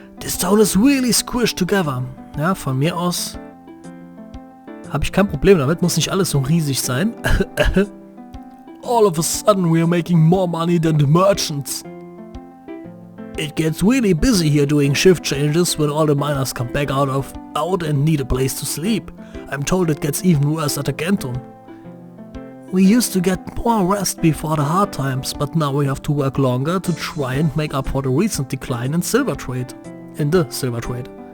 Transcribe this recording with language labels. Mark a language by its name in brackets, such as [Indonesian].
[English] This town is really squished together. [German] Ja, von mir aus habe ich kein Problem damit, muss nicht alles so riesig sein. [English] All of a sudden we are making more money than the merchants. It gets really busy here doing shift changes when all the miners come back out and need a place to sleep. I'm told it gets even worse at the canton. We used to get more rest before the hard times, but now we have to work longer to try and make up for the recent decline in the silver trade.